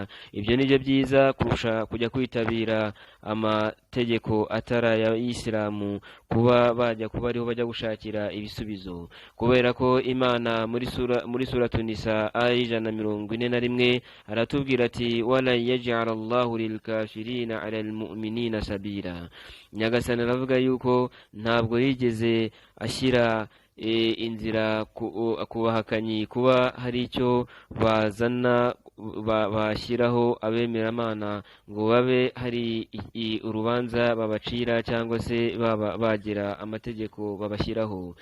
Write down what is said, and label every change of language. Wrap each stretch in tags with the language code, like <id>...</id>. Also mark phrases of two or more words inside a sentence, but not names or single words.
<rw>Ibyo nibyo byiza kurusha kujya kwitabira amategeko atari ay'Isilamu, kuba ariho bajya gushakira ibisubizo, kubera ko Imana muri suratu Nisa aya 141 aratubwira ati</rw> <ar>ولا يجعل الله للكافرين على المؤمنين سبيلا.</ar> <rw>Nyagasani aravuga yuko ntabwo yigeze ashyira inzira ku bahakanyi kuba hari icyo bazana bashyiraho abemeramana ngo babe hari urubanza babacira cyangwa se bagira amategeko babashyiraho.</rw>